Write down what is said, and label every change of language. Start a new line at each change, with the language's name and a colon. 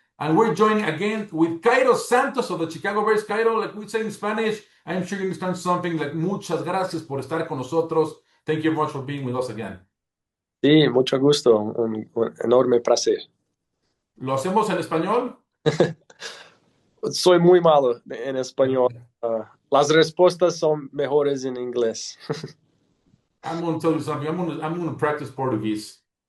English: And we're joining again with Cairo Santos of the Chicago Bears. Cairo, like we say in Spanish, I'm sure you understand something like
Spanish: muchas gracias por estar con nosotros.
English: Thank you very much for being with us again.
Spanish: Sí, mucho gusto, un enorme placer. ¿Lo hacemos en español? Soy muy malo en español. Las respuestas son mejores en inglés.
English: I'm going to tell you something. I'm going to practice Portuguese.